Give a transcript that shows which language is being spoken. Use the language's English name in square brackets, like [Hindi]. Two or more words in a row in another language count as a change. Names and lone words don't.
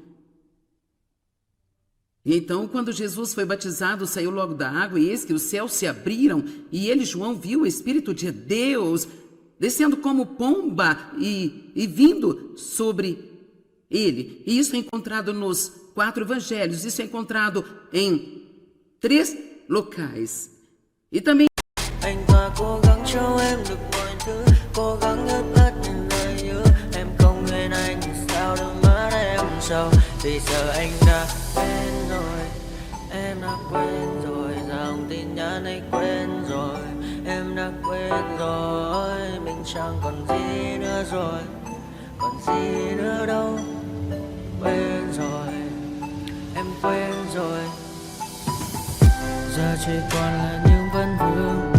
[Portuguese] E então, quando Jesus foi batizado, saiu logo da água, e eis que os céus se abriram, e ele, João, viu o Espírito de Deus descendo como pomba e vindo sobre ele. E isso é encontrado nos 4 evangelhos, isso é encontrado em 3 locais. E também [Vietnamese] anh ta cố gắng cho em được mọi thứ, cố gắng ướt át những lời hứa. Em không quên anh thì sao đôi mắt em sầu, vì giờ anh đã quên rồi, em đã quên rồi, dòng tin nhắn anh quên rồi, em đã quên rồi, mình chẳng còn gì nữa rồi, còn gì nữa đâu, quên rồi, em quên rồi, giờ chỉ còn là những vấn vương.